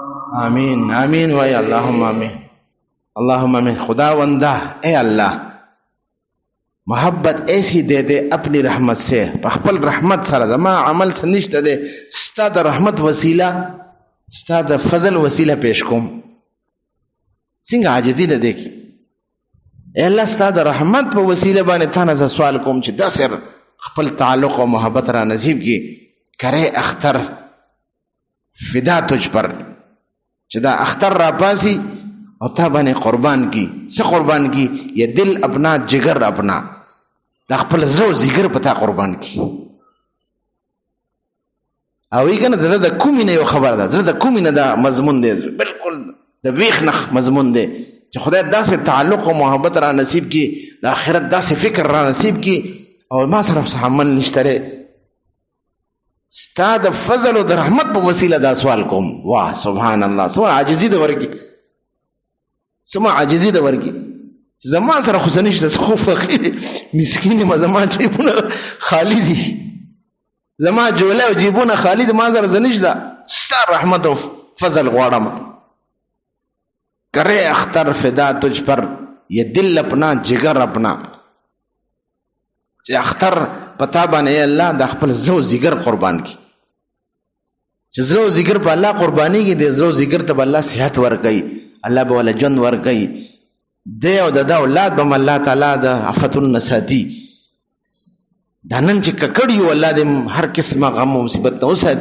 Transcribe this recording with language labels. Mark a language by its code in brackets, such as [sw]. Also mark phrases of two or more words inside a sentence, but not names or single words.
[ar] آمین آمین وای اللهم آمین اللهم آمین. [ur] خداوندا اے اللہ محبت ایسی دے دے اپنی رحمت سے، [ps] خپل رحمت سره زما عمل څه نشته دی، ستا د رحمت وسیله ستا د فضل وسیله پیش کوم. څنګه عاجزي ده دی اے الله، ستا د رحمت په وسیله باندې تا نه سوال کوم چې داسې خپل تعلق او محبت را نصیب کی. [ur] کرے اختر فدا تجھ پر، [ps] چې دا اختر را پاسی او تا باندې قربان کی. څه قربان کی؟ [ur] یا دل اپنا جگر اپنا، [ps] دا خپل زړه جگر پتا قربان کی. او یې کنه دا د کومې نه یو خبر ده، زړه د کومې نه دا مضمون دی، بالکل د ویخ نه مضمون دی چې خدای داسې تعلق او محبت را نصیب کی، د آخرت داسې فکر را نصیب کی او ما سره عمل نشته. ستا د فضل او د رحمت په وسیله دا سوال کوم. واه [ar] سبحان الله، [ps] سمه عاجزي ده ورکی، سمه عاجزي ده ورکی. زما سره خو نشته، خو فقیر مسکین ما، زما جیبونه خالی دي، زما جوله او جیبونه خالی دي، ما سره نشته. ستا رحمت او فضل غواړم. [ur] کرے اختر فدا تجھ پر، یہ دل اپنا جگر اپنا، [ps] چې اختر پتا باندې الله د خپل زړه جگر قربان کی. چې زړه جگر په الله قرباني کی، د زړه جگر ته الله صحت ورکړي، الله به ول جن ورکړي، د او د اولاد به الله تعالی د عفت النساتی دنن چې ککړیو الله دې هر قسمه غم او مصیبت نه وساتي.